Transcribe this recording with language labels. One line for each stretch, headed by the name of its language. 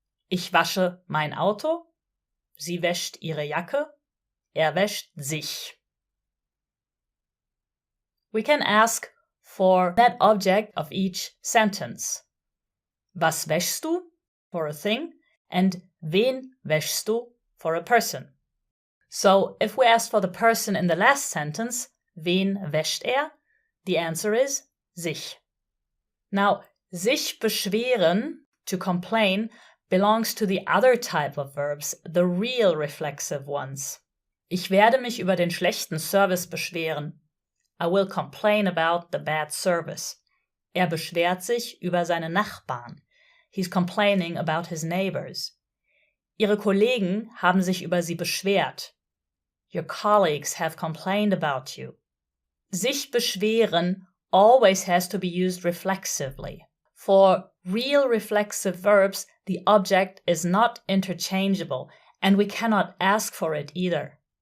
German: Ich wasche mein Auto. Sie wäscht ihre Jacke. Wäscht sich.
English: We can ask for that object of each sentence.
German: Was wäschst du?
English: For a thing, and
German: wen wäschst du?
English: For a person. So if we ask for the person in the last sentence,
German: wen wäscht er?
English: The answer is sich. Now, sich beschweren, to complain, belongs to the other type of verbs, the real reflexive ones.
German: Ich werde mich über den schlechten Service beschweren.
English: I will complain about the bad service.
German: Beschwert sich über seine Nachbarn.
English: He's complaining about his neighbors.
German: Ihre Kollegen haben sich über sie beschwert.
English: Your colleagues have complained about you. Sich beschweren always has to be used reflexively. For real reflexive verbs, the object is not interchangeable, and we cannot ask for it either.